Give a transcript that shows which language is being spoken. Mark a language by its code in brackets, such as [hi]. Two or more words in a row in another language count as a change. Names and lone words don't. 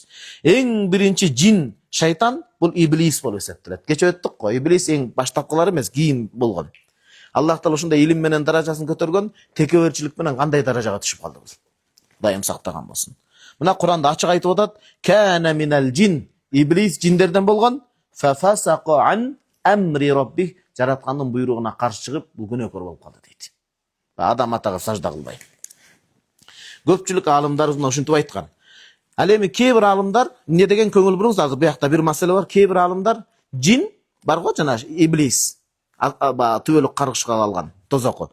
[ky] Эң биринчи жин, шайтан бул иблис болуп эсептелет. Кече өттүк го, иблис эң баштапкылар эмес, кийин болгон. Аллах Таала ушундай илим менен даражасын көтөргөн, текеберчилик менен кандай даражага түшүп калды бул? Дайым сактаган болсун. Мына Куранда ачык айтып атат: [ar] "كان من الجن", [ky] иблис жиндерден болгон, [ar] "ففسق عن أمر ربه", [ky] жараткандын буйругуна каршы чыгып, бул күнөөкөр болуп калды дейт. Адам атага сажда кылбай. Көпчүлүк алымдар ушинтип айткан. Ал эми кээ бир алымдар эмне деген көңүл буруңуз, азыр буякта бир маселе бар. Кээ бир алымдар жин бар го, жана иблис түбөлүк каргышка алган тозоку.